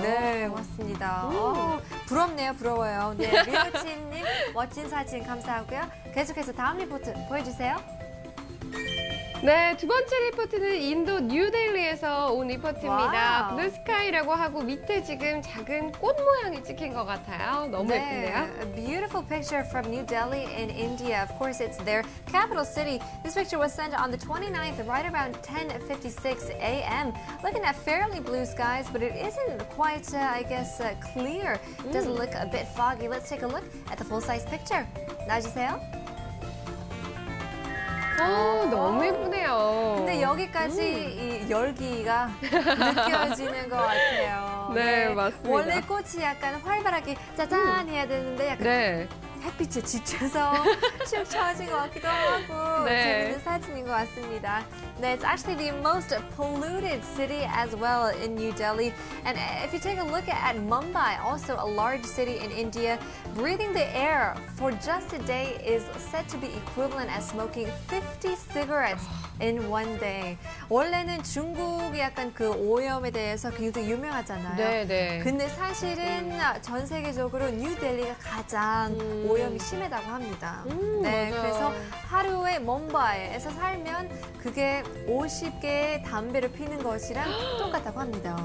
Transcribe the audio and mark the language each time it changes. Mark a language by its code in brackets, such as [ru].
[ko] 네, 맞습니다. 부럽네요, 부러워요. 네, 리오치님 멋진 사진 감사하고요. 계속해서 다음 리포트 보여주세요. 네, 두 번째 리포트는 인도 뉴델리에서 온 리포트입니다. 와우. 블루스카이라고 하고 밑에 지금 작은 꽃 모양이 찍힌 것 같아요. 너무 예쁜데요? [en] A beautiful picture from New Delhi in India. Of course, it's their capital city. This picture was sent on the 29th, right around 10:56 a.m. Looking at fairly blue skies, but it isn't quite, clear. It doesn't look a bit foggy. Let's take a look at the full-size picture. [ko] 나와주세요. 너무 예쁘네요. 근데 여기까지 이 열기가 느껴지는 것 같아요. 네, 맞습니다. 원래 꽃이 약간 활발하게 짜잔 해야 되는데 약간 네. 햇빛에 지쳐서 슉 처진 것 같기도 하고 네. 재밌는 사진인 것 같습니다. [en] 네, it's actually the most polluted city as well in New Delhi. And if you take a look at Mumbai, also a large city in India, breathing the air for just a day is said to be equivalent as smoking 50 cigarettes in one day. [ko] 원래는 중국이 약간 그 오염에 대해서 굉장히 유명하잖아요. 네, 네. 근데 사실은 전 세계적으로 뉴델리가 가장 오염이 심하다고 합니다. 네, 맞아요. 그래서 하루에 뭄바이에서 살면 그게 50개의 담배를 피는 것이랑 똑같다고 합니다.